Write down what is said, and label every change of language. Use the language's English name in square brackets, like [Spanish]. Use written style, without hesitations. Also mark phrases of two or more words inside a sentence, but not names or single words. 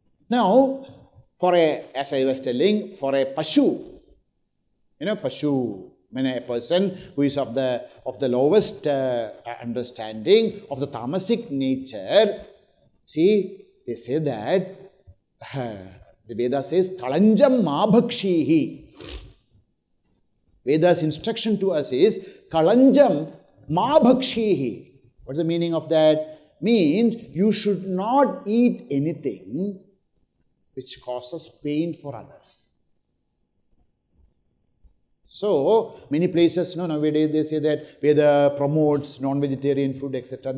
[English] Now, as I was telling, for a pashu, pashu, a person who is of the lowest understanding of the tamasic nature, see, they say that, the Veda says, [Sanskrit] kalanjam ma bhakshihi. [English] Veda's instruction to us is, [Sanskrit] kalanjam ma bhakshihi. [English] What's the meaning of that? Means, you should not eat anything which causes pain for others. So, many places, nowadays they say that Veda promotes non-vegetarian food, etc.